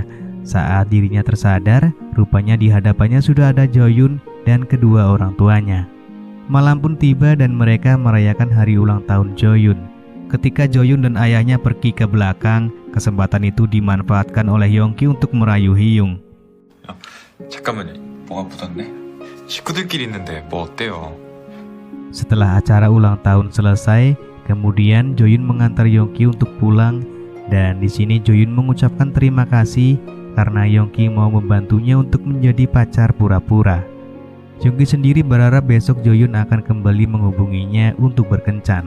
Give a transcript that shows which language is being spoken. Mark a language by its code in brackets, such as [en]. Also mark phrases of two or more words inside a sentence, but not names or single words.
[id] Saat dirinya tersadar, rupanya di hadapannya sudah ada Joyun dan kedua orang tuanya. Malam pun tiba dan mereka merayakan hari ulang tahun Joyun. Ketika Joyun dan ayahnya pergi ke belakang, kesempatan itu dimanfaatkan oleh Yongki untuk merayu Haeyoung. [ko] 잠깐만요. 뭐가 묻었네? 식구들끼리 있는데 뭐 어때요? [id] Setelah acara ulang tahun selesai, kemudian Joyun mengantar Yongki untuk pulang dan di sini Joyun mengucapkan terima kasih karena Yongki mau membantunya untuk menjadi pacar pura-pura. Yongki sendiri berharap besok Joyun akan kembali menghubunginya untuk berkencan.